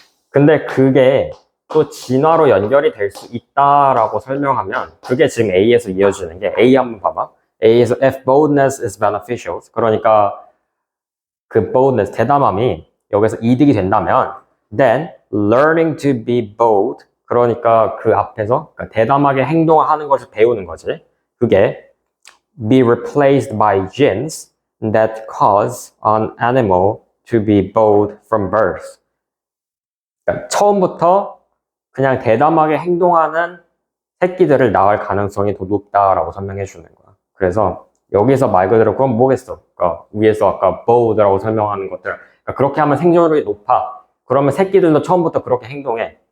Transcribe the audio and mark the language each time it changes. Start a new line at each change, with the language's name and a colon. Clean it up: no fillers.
Korean: 근데 그게 또 진화로 연결이 될 수 있다라고 설명하면 그게 지금 A에서 이어지는 게 A 한번 봐봐. A에서
English: if boldness is beneficial.
Korean: 그러니까 그 boldness, 대담함이 여기서 이득이 된다면
English: then learning to be bold.
Korean: 그러니까 그 앞에서 그러니까 대담하게 행동하는 것을 배우는 거지. 그게
English: be replaced by genes that cause an animal to be bold from birth.
Korean: 그러니까 처음부터 그냥 대담하게 행동하는 새끼들을 낳을 가능성이 더 높다라고 설명해 주는 거야. 그래서 여기서 말 그대로 그럼 뭐겠어? 그러니까 위에서 아까 bold라고 설명하는 것들. 그러니까 그렇게 하면 생존율이 높아. 그러면 새끼들도 처음부터 그렇게 행동해.